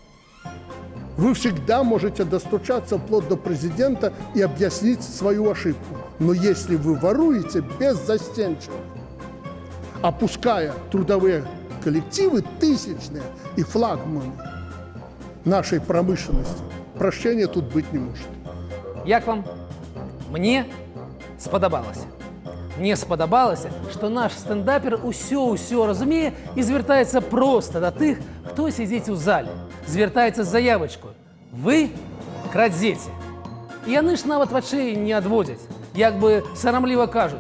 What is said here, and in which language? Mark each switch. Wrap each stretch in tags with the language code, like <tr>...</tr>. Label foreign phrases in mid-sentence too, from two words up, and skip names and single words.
<ru>Вы всегда можете достучаться вплоть до президента и объяснить свою ошибку. Но если вы воруете беззастенчиво, опуская трудовые коллективы тысячные и флагманы нашей промышленности, прощения тут быть не может.</ru> <be>Як вам? Мне спадабалася. Мне спадабалася, што наш стендапер усё разумее і звяртаецца проста да тых, хто сядзіць у зале. Звяртаецца з заявачкой. Вы крадзеце. І яны ж нават вачэй не адводзяць, як бы сарамліва кажуць.</be>